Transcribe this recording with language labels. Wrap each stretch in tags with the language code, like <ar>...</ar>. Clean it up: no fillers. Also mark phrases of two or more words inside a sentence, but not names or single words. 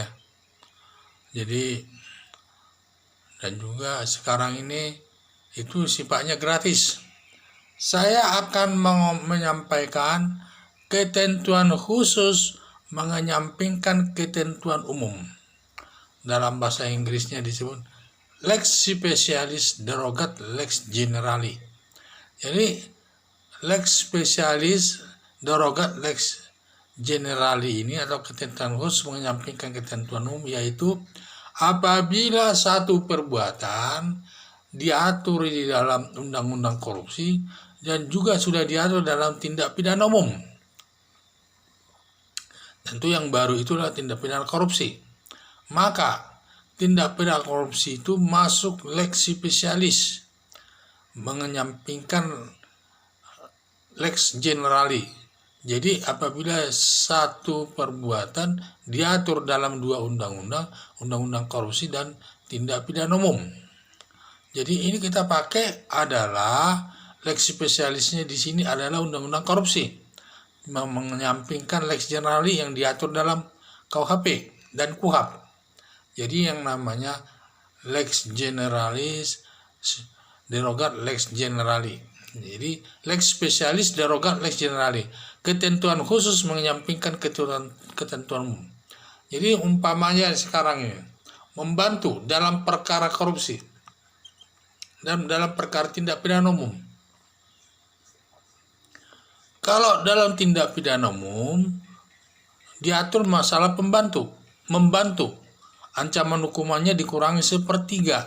<id>Jadi, dan juga sekarang ini itu sifatnya gratis. Saya akan menyampaikan ketentuan khusus menyampingkan ketentuan umum. Dalam bahasa Inggrisnya disebut</id> <la>lex specialis derogat lex generali.</la> <id>Jadi</id> <la>lex specialis derogat lex generali</la> <id>ini atau ketentuan khusus menyampingkan ketentuan umum, yaitu apabila satu perbuatan diatur di dalam undang-undang korupsi dan juga sudah diatur dalam tindak pidana umum. Tentu yang baru itulah tindak pidana korupsi. Maka tindak pidana korupsi itu masuk</id> <la>lex specialis</la> <id>menyampingkan</id> <la>lex generali.</la> <id>Jadi apabila satu perbuatan diatur dalam dua undang-undang, undang-undang korupsi dan tindak pidana umum. Jadi ini kita pakai adalah</id> <la>lex spesialisnya</la> <id>di sini adalah undang-undang korupsi, menyampingkan</id> <la>lex generali</la> <id>yang diatur dalam KUHP dan KUHAP. Jadi yang namanya</id> <la>lex generalis derogat lex generali.</la> <id>Jadi</id> <la>lex spesialis derogat lex generali,</la> <id>ketentuan khusus menyampingkan ketentuan umum. Jadi umpamanya sekarang ini membantu dalam perkara korupsi dan dalam perkara tindak pidana umum. Kalau dalam tindak pidana umum diatur masalah membantu, ancaman hukumannya dikurangi 1/3.</id>